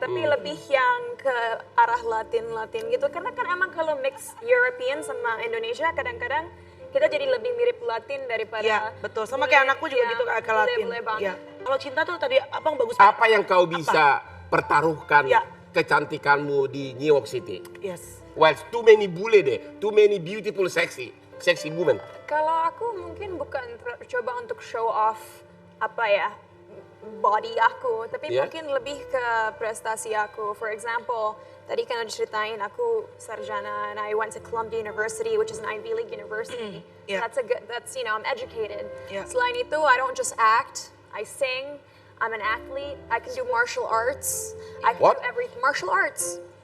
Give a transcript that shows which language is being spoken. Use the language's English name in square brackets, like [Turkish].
[Indonesian] tapi lebih yang ke arah Latin gitu. Karena kan emang kalau mix European sama Indonesia kadang-kadang kita jadi lebih mirip Latin daripada. Iya betul. Sama kayak anakku juga gitu ke Latin. Bule banget. Iya. Kalau cinta tuh tadi abang bagus. Apa yang kau bisa pertaruhkan Ya. kecantikanmu di New York City? [English] Yes. Well, too many bule deh, too many beautiful, sexy women. [Indonesian] Kalau aku mungkin bukan coba untuk [English] show off [Indonesian] apa ya body aku, tapi [English] Yeah. [Indonesian] mungkin lebih ke prestasi aku. [English] For example, [Indonesian] tadi kan udah ceritain aku sarjana [English] and I went to Columbia University, which is an Ivy League university. Yeah. That's I'm educated. Yeah. [Indonesian] Selain itu, [English] I don't just act, I sing. I'm an athlete. I can do martial arts. I can What? do everything. Martial arts.